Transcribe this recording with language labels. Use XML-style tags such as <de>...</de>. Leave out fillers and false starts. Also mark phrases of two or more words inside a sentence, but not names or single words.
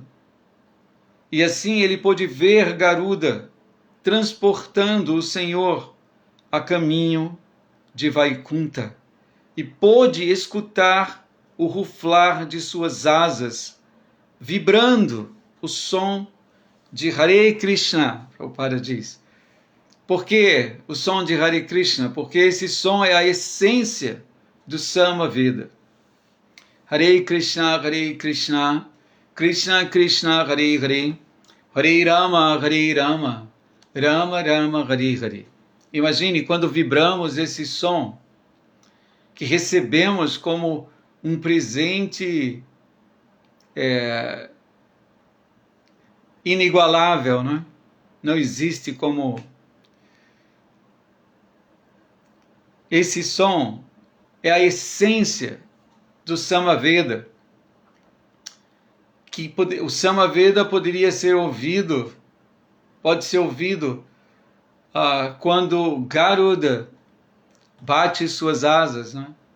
<pt>E assim ele pôde ver Garuda transportando o Senhor a caminho de Vaikunta e pôde escutar o ruflar de suas asas, vibrando o som de Hare Krishna, Prabhupada diz. Por que o som de Hare Krishna? Porque esse som é a essência do Samaveda.</pt> <sa>Hare Krishna, Krishna Krishna Hare Hare, Hare Rama Hare Rama, Rama Rama Hare Hare.</sa> <pt>Imagine quando vibramos esse som que recebemos como um presente inigualável, né? Não existe como... Esse som é a essência do Samaveda, que o Samaveda poderia ser ouvido, pode ser ouvido quando Garuda bate suas asas, né?</pt>